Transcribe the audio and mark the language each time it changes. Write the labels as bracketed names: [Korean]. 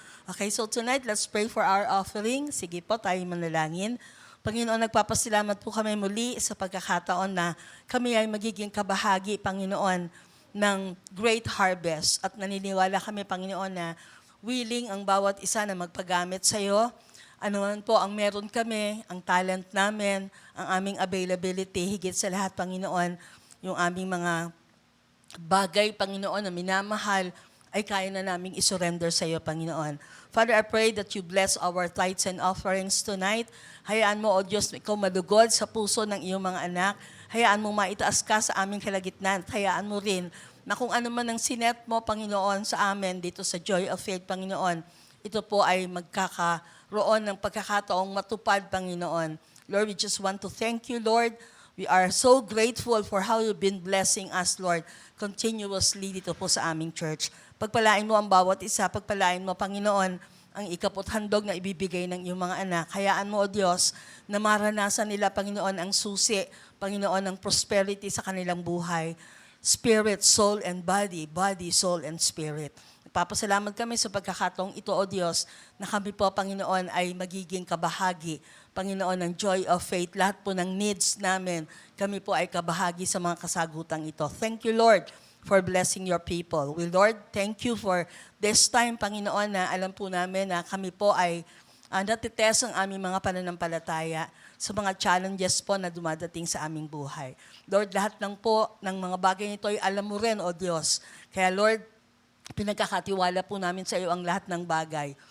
[English] Okay, so tonight, let's pray for our offering. [Filipino] Sige po, tayo manalangin. Panginoon, nagpapasalamat po kami muli sa pagkakataon na kami ay magiging kabahagi, Panginoon, ng great harvest. At naniniwala kami, Panginoon, na willing ang bawat isa na magpagamit sa iyo. Ano man po ang meron kami, ang talent namin, ang aming availability, higit sa lahat, Panginoon, yung aming mga bagay, Panginoon, na minamahal, ay kaya na naming isurrender sa iyo, Panginoon. [English] Father, I pray that you bless our tithes and offerings tonight. [Filipino] Hayaan mo, O Diyos, ikaw malugod sa puso ng iyong mga anak. Hayaan mo maitaas ka sa aming kalagitnaan. Hayaan mo rin na kung ano man ang sinet mo, Panginoon, sa amin dito sa Joy of Faith, Panginoon, ito po ay magkakaroon ng pagkakataong matupad, Panginoon. [English] Lord, we just want to thank you, Lord. We are so grateful for how you've been blessing us, Lord, continuously [Filipino] dito po sa aming [English] church. [Filipino] Pagpalain mo ang bawat isa, pagpalain mo, Panginoon, ang ikaput handog na ibibigay ng iyong mga anak. Hayaan mo, O Diyos, na maranasan nila, Panginoon, ang susi, Panginoon, ang prosperity sa kanilang buhay. [English] Spirit, soul, and body. Body, soul, and spirit. [Filipino] Nagpapasalamat kami sa pagkakataong ito, O Diyos, na kami po, Panginoon, ay magiging kabahagi, Panginoon, ng Joy of Faith. Lahat po ng needs namin, kami po ay kabahagi sa mga kasagutang ito. [English] Thank you, Lord, for blessing your people. We, Lord, thank you for this time, [Filipino] Panginoon, na alam po namin na kami po ay natitest ang aming mga pananampalataya sa mga challenges po na dumadating sa aming buhay. Lord, lahat lang po ng mga bagay nito ay alam mo rin, O Diyos. Kaya Lord, pinagkakatiwala po namin sa iyo ang lahat ng bagay.